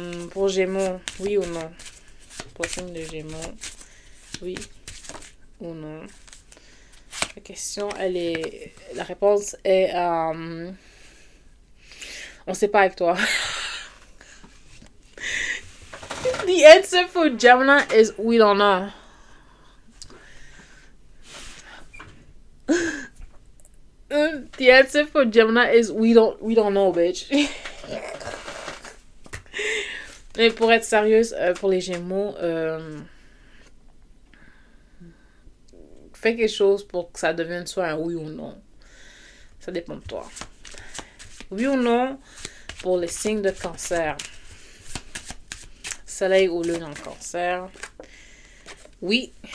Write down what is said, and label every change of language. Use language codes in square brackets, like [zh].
[fr] Pour Gémeaux, oui ou non? Pour le signe de Gémeaux, oui ou non? La question, la réponse est, on sait pas avec toi. [en] The answer for Gemini is we don't know. The answer for Gemini is we don't know, bitch. [fr] Mais pour être sérieuse, pour les Gémeaux, fais quelque chose pour que ça devienne soit un oui ou non. Ça dépend de toi. Oui ou non pour les signes de Cancer. Soleil ou lune en Cancer. Oui.